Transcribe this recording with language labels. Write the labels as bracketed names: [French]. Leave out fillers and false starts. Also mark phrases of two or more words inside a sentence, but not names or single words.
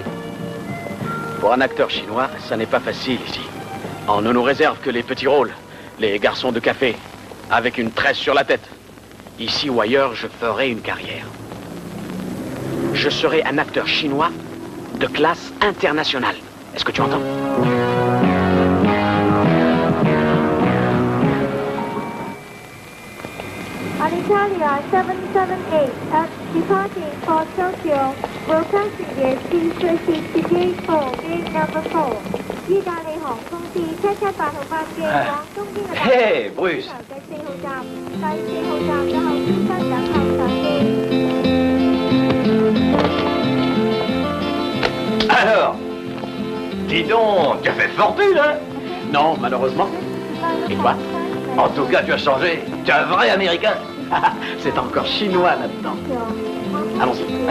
[French] Pour un acteur chinois, ça n'est pas facile ici. On ne nous réserve que les petits rôles, les garçons de café, avec une tresse sur la tête. Ici ou ailleurs, je ferai une carrière. Je serai un acteur chinois de classe internationale. Est-ce que tu entends? [English] Alitalia 778 at departing for Tokyo will passengers please proceed to gate 4, gate number 4. [Cantonese] 意大利航空至778號班機往東京嘅 [English] Hey, Bruce. [Cantonese] 第4號站，第4號站嘅候機室等候上機。 [French] Alors, dis donc, tu as fait fortune, hein? Non, malheureusement. Et toi? En tout cas, tu as changé. Tu es un vrai Américain. C'est encore chinois là-dedans. Allons-y.